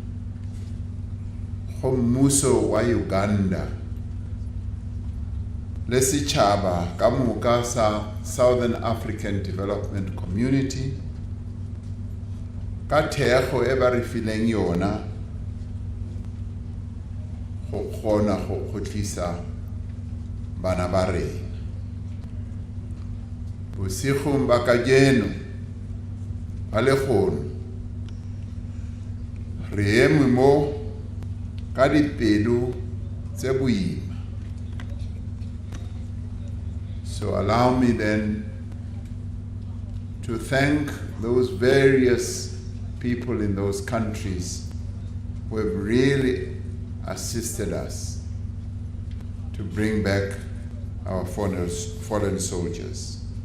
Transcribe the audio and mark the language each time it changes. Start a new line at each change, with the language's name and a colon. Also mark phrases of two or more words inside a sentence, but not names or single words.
Northern Sotho: go mmuso wa Uganda le setšhaba ka moka sa Southern African Development Community ka thekgo e ba re fileng yona go kgona go kgotlisa bana ba rena. Bosigong ba kajeno ba lekgono re eme mo ka dipelo tse boima.
English: So allow me then to thank those various people in those countries who have really assisted us to bring back our fallen soldiers.